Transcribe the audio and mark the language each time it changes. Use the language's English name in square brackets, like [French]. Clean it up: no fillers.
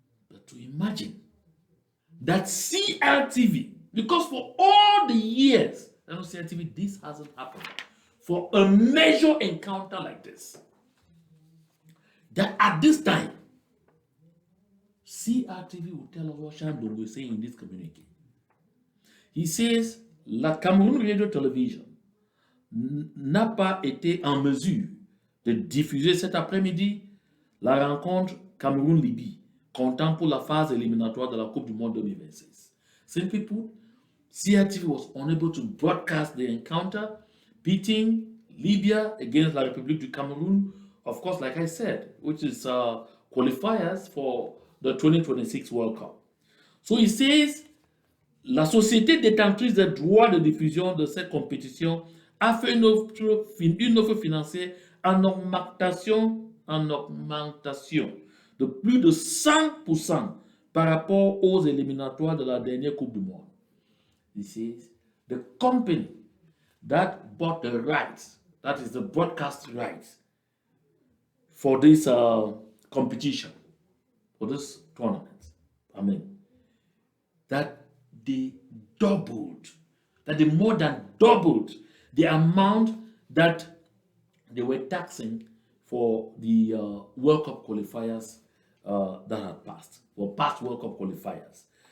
[English] But to imagine that CRTV, because for all the years, I know CRTV, this hasn't happened. For a major encounter like this, that at this time, CRTV will tell us what Shandong will say in this communique. He says, [French] la Cameroun Radio Television n'a pas été en mesure de diffuser cet après-midi la rencontre Cameroun-Libye, comptant pour la phase éliminatoire de la Coupe du Monde 2026. [English] Simply put, CRTV was unable to broadcast the encounter pitting Libya against La République du Cameroon, of course, like I said, which is qualifiers for the 2026 World Cup. So he says, [French] la société détentrice des droits de diffusion de cette compétition a fait une offre financière en augmentation de plus de 100% par rapport aux éliminatoires de la dernière Coupe du Monde. [English] He says, the company that bought the rights, that is the broadcast rights for this competition, for this tournament, that they more than doubled the amount that they were taxing for the World Cup qualifiers that had passed, for past World Cup qualifiers.